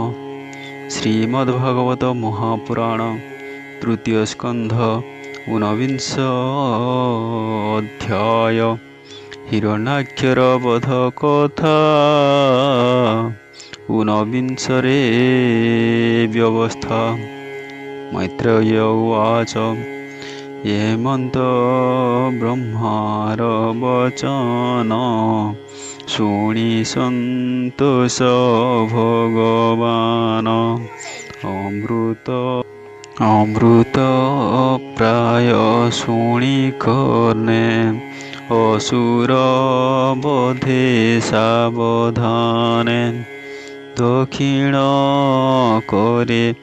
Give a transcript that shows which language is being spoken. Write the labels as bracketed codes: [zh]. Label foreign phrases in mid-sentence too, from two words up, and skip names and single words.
[or] ଶ୍ରୀମଦ୍ ଭାଗବତ ମହାପୁରାଣ ତୃତୀୟ ସ୍କନ୍ଧ 19 ଅଧ୍ୟାୟ। ହିରଣ୍ୟାକ୍ଷର ବଧ କଥା 19ରେ ବ୍ୟବସ୍ଥା। ମୈତ୍ରେୟ ଉବାଚ ହେମନ୍ତ ବ୍ରହ୍ମାର ବଚନ ଶୁଣି ସନ୍ତୋଷ ଭଗବାନ ଅମୃତ ପ୍ରାୟ ଶୁଣି କର୍ଣ୍ଣେ ଅସୁର ବଧେ ସାବଧାନେ ଦକ୍ଷିଣ କରେ